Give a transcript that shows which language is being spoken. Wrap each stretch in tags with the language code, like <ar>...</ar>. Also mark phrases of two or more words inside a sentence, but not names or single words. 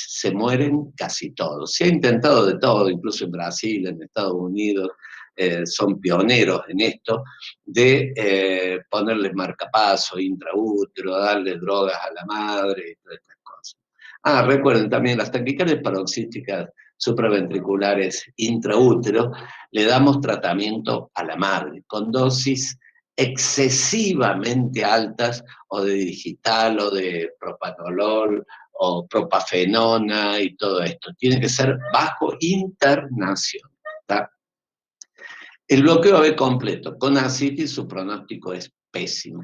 <es>Se mueren casi todos. Se ha intentado de todo, incluso en Brasil, en Estados Unidos, son pioneros en esto, de ponerle marcapaso intraútero, darle drogas a la madre y todas estas cosas. Recuerden también las taquicardias paroxísticas supraventriculares intraútero, le damos tratamiento a la madre con dosis excesivamente altas o de digital o de propanolol o propafenona y todo esto. Tiene que ser bajo internación. ¿Tá? El bloqueo AB completo con ascitis, su pronóstico es pésimo.</es>